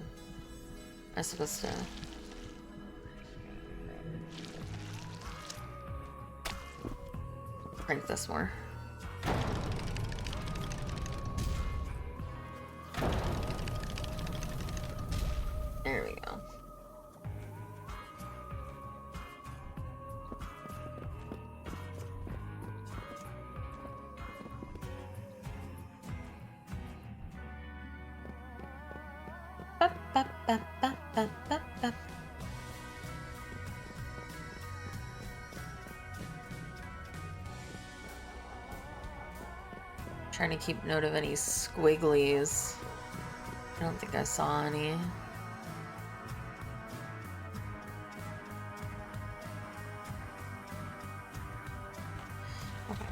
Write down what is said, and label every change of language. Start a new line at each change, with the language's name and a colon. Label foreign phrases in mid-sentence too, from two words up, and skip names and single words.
English: I was supposed to... crank this more. There we go. Ba, ba, ba, ba, ba, ba, ba. Trying to keep note of any squigglies. I don't think I saw any. Okay.